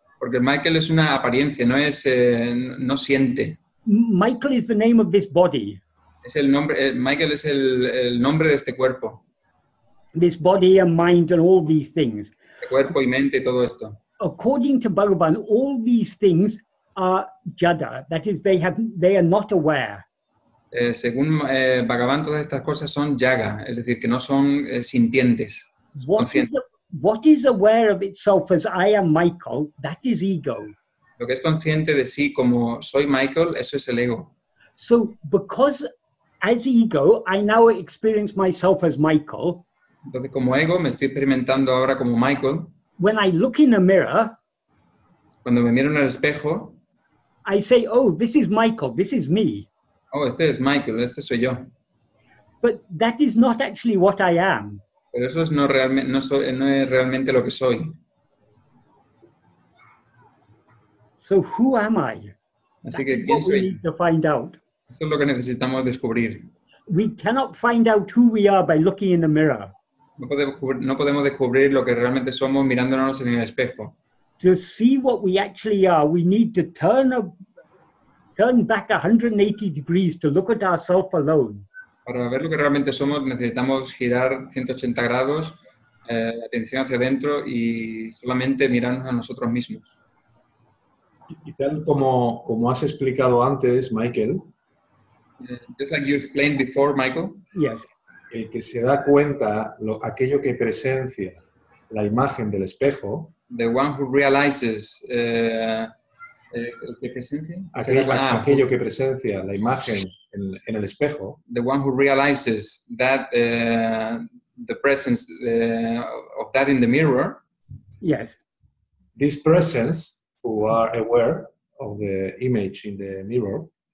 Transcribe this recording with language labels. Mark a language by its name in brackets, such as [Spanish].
[Spanish] Porque Michael es una apariencia, no siente. [English] Michael is the name of this body. [Spanish] Es el nombre, Michael es el nombre de este cuerpo. [English] This body and mind and all these things. [Spanish] El cuerpo y mente y todo esto. [English] According to Bhagavan, all these things are jada. That is, they are not aware. [Spanish] Según Bhagavan, todas estas cosas son yaga, es decir, que no son sintientes. [English] What is aware of itself as I am Michael, that is ego. [Spanish] Lo que es consciente de sí como soy Michael, eso es el ego. [English] So, because as ego, I now experience myself as Michael. [Spanish] Entonces, como ego, me estoy experimentando ahora como Michael. [English] When I look in a mirror, [Spanish] cuando me miro en el espejo, [English] I say, oh, this is Michael, this is me. [Spanish] Oh, este es Michael, este soy yo. [English] But that is not actually what I am. [Spanish] Pero eso no es realmente lo que soy. [English] So who am I? [Spanish] Así que, ¿quién soy? [English] We need to find out. [Spanish] Eso es lo que necesitamos descubrir. [English] We cannot find out who we are by looking in the mirror. [Spanish] No podemos descubrir lo que realmente somos mirándonos en el espejo. [English] To see what we actually are, we need to turn back 180 degrees to look at ourselves alone. [Spanish] Para ver lo que realmente somos, necesitamos girar 180 grados, la atención hacia adentro y solamente mirarnos a nosotros mismos. Y tal como has explicado antes, Michael. [English] Just like you explained before, Michael. Yes. [Spanish] El que se da cuenta aquello que presencia la imagen del espejo. [English] The one who realizes [Spanish] ¿qué presencia? Aquello que presencia la imagen en el espejo. [English] The one who realizes that the presence of that in the mirror. Yes. This presence, who are aware of the image in the mirror.